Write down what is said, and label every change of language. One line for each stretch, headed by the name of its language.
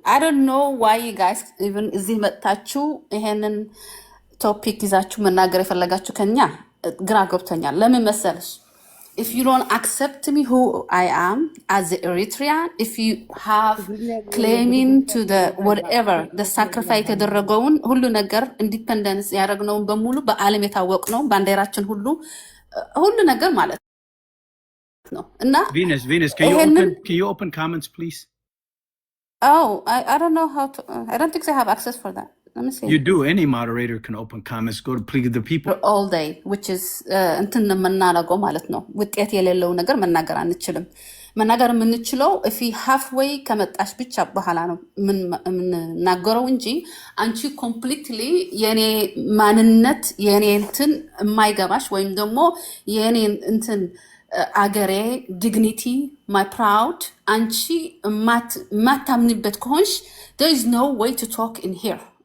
English: አይ ዶንት ኖ ዋይ ጋይስ ኢቭን
Amharic: እዚህ መጥታችሁ ይሄንን ቶፒክ ይዛችሁ መናገር የፈለጋችሁ ከኛ ግራ ገብቶኛል። ለምን መሰለሽ?
English: If you don't accept me who I am as an Eritrean, if you have claiming to the whatever the sacrifice
Amharic: ያደረገውን ሁሉ ነገር ኢንዲፔንደንስ ያደረግነውን በሙሉ በዓለም የታወቅነው ባንዲራችን ሁሉ ነገር ማለት ነው እና
English: Venus, can you open comments, please? Oh, I don't know how to. I don't think I have access for that. Let me see. You do. Any moderator can open comments. Go to please the people. All day, which is
Amharic: እንትን የምናደርገው ማለት ነው። ውጤት የሌለው ነገር መናገር አንችልም። መናገር የምንችለው
English: if halfway
Amharic: ከመጣሽ ብቻ በኋላ ነው የምናገረው እንጂ አንቺ completely የኔ ማንነት የኔ እንትን የማይገባሽ ወይም ደግሞ የኔ እንትን አገሬ
English: dignity my proud
Amharic: አንቺ ማታምንበት ከሆንሽ
English: there is no way to talk in here.